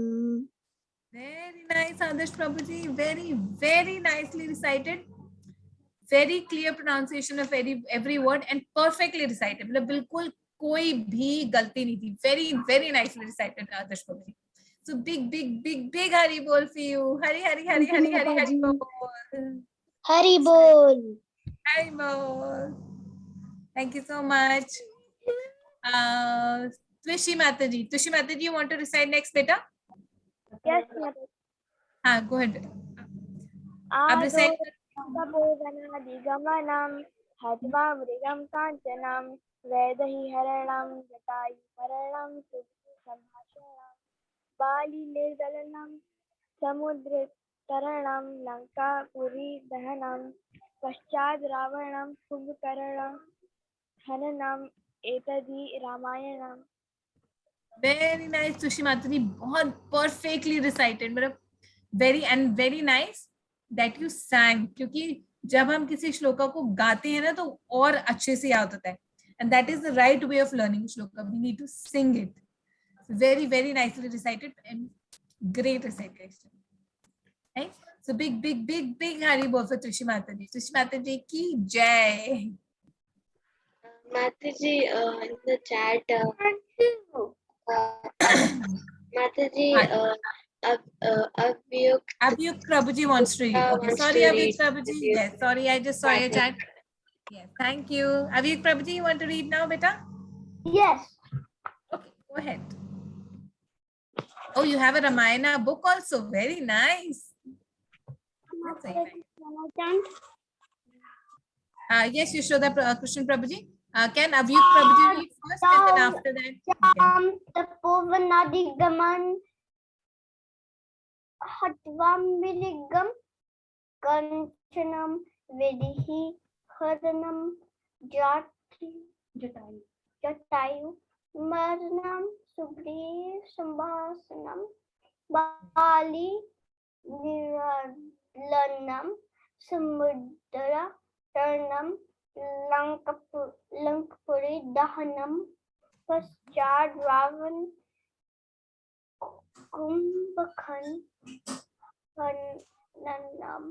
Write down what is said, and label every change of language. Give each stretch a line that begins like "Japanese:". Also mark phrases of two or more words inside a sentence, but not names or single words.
English: Very nice, Adarsh Prabhuji. Very nicely recited. Very clear pronunciation of every word and perfectly recited.
Hindi: मतलब बिल्कुल कोई भी गलती नहीं थी.
English: Very nicely recited, Adarsh Prabhuji. So big Hari bol for you. Hari bol. Hari bol. Hari bol. Thank you so much. Twishi Mataji, you want to recite next, beta? Yes, Mataji. Go ahead, beta. आप recite
Sanskrit: तपोवनादि गमनं हत्वा मृगं काञ्चनं वैदेही हरणं जटायु मरणं सम्भाषणं बालि निर्दलनं समुद्र तरणं लङ्कापुरी दहनं पश्चाद् रावणं कुम्भकर्णं हननं एतद्धि रामायणम्.
English: Very nice, Twishi Mataji. बहुत perfectly recited. मतलब very nice that you sang.
Hindi: क्योंकि जब हम किसी श्लोका को गाते हैं ना तो और अच्छे से याद होता है.
English: And that is the right way of learning shloka. We need to sing it. Very nicely recited. And Great recitation. Right? So big, big, big, big Hari Bol for Trishi Mataji.
Hindi: Trishi Mataji ki jai.
English: Mataji, in the chat, Mataji, Abhyuk Abhyuk Prabhuji wants to read. Okay, wants sorry, to Abhyuk read. Prabhuji. Yes, sorry, I just saw your chat. Yes, thank you. Abhyuk Prabhuji, you want to read now, beta? Yes. Okay, go ahead. Oh, you have a Ramayana book also. Very nice. That's very nice. Yes, you show the Krishna Prabhuji. Can Abhyuk Prabhuji read first and then after that? Okay.
Sanskrit: तपोवनादिगं हत्वं विलिगं काञ्चनं विदिहि हरणं जटायु मरणं सुब्रि सम्भसनं बालि निरलनं समुद्र तुर्नं लङ्कापुरी दहनं पश्चाद् रावण कुम्भकन् ननम्